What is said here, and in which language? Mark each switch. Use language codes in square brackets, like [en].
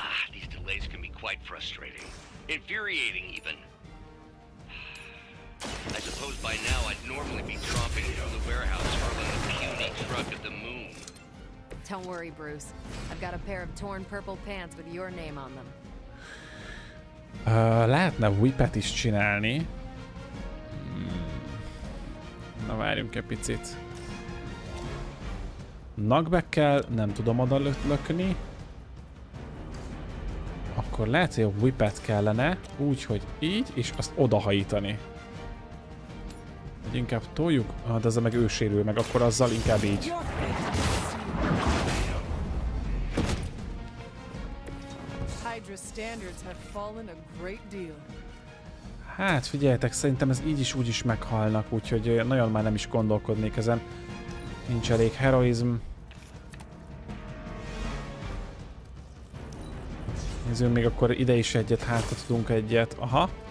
[en] These delays can be quite frustrating. Infuriating even. I suppose by now I'd normally be tromping through the warehouse hurling the puny truck at the moon. Don't worry, Bruce. I've got a pair of torn purple pants with your name on them. [hu] Lehetne whippet is csinálni. Na várjunk egy picit. Knockback-kel nem tudom oda lökni. Akkor lehet, hogy a whippet kellene, úgy, hogy így, és azt odahajítani. Vagy inkább toljuk, de ezzel meg ő sérül meg, akkor azzal inkább így. [en] Hydra standards have fallen a great deal. [hu] Hát figyeljetek, szerintem ez így is úgy is meghalnak, úgyhogy nagyon már nem is gondolkodnék ezen. Nincs elég heroizm. Nézzünk még akkor ide is egyet, hátra tudunk egyet. Aha.